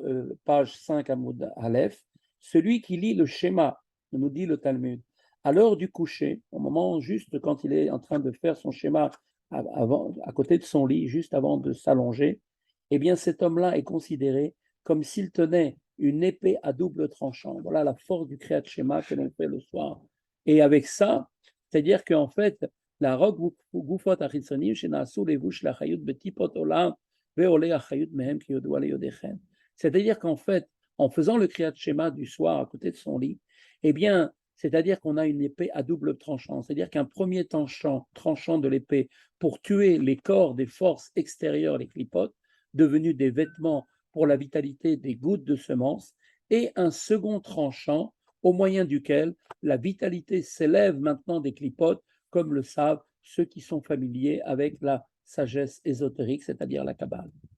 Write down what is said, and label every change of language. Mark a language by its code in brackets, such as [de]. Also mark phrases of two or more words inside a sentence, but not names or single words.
[fr] page 5 [he] עמוד א, [fr] celui qui lit le schéma, nous dit le Talmud, à l'heure du coucher, au moment juste quand il est en train de faire son schéma à côté de son lit, juste avant de s'allonger, eh bien cet homme-là est considéré comme s'il tenait une épée à double tranchant. Voilà la force du Kriyat Shema que l'on fait le soir. Et avec ça, c'est-à-dire qu'en fait, [he] להרוג גופות החיצונים שנעשו לבוש לחיות בטיפות עולם ועולה החיות מהם כידוע ליודעים. [fr] C'est-à-dire qu'en fait, en faisant le Kriyat Shema du soir à côté de son lit, eh bien, c'est-à-dire qu'on a une épée à double tranchant. C'est-à-dire qu'un premier tranchant de l'épée pour tuer les corps des forces extérieures, les clipotes, devenus des vêtements pour la vitalité des gouttes de semences, et un second tranchant au moyen duquel la vitalité s'élève maintenant des clipotes, comme le savent ceux qui sont familiers avec la sagesse ésotérique, c'est-à-dire la Kabbale.